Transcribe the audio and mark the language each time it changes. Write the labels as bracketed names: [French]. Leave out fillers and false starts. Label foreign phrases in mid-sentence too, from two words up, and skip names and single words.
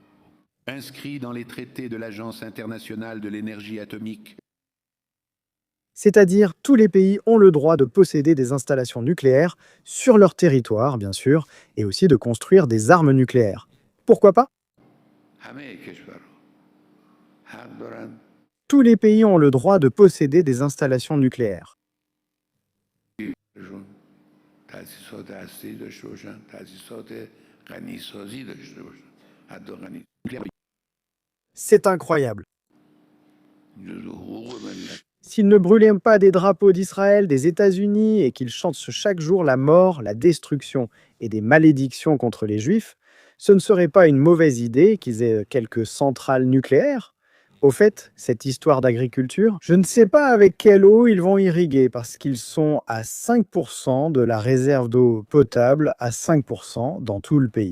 [French] Inscrit dans les traités de l'Agence internationale de l'énergie atomique. C'est-à-dire, tous les pays ont le droit de posséder des installations nucléaires sur leur territoire, bien sûr, et aussi de construire des armes nucléaires. Pourquoi pas? [Persian] همه کشورها حق دارن [French] Tous les pays ont le droit de posséder des installations nucléaires. [Persian] شون تأسیسات هسته‌ای داشته باشن، تأسیسات غنیسازی داشته باشن، حتی غنی [French] C'est incroyable. [Persian] جزو حقوق ملت. [French] S'ils ne brûlaient pas des drapeaux d'Israël, des États-Unis et qu'ils chantent chaque jour la mort, la destruction et des malédictions contre les Juifs, ce ne serait pas une mauvaise idée qu'ils aient quelques centrales nucléaires. Au fait, cette histoire d'agriculture, je ne sais pas avec quelle eau ils vont irriguer parce qu'ils sont à 5% de la réserve d'eau potable à 5% dans tout le pays.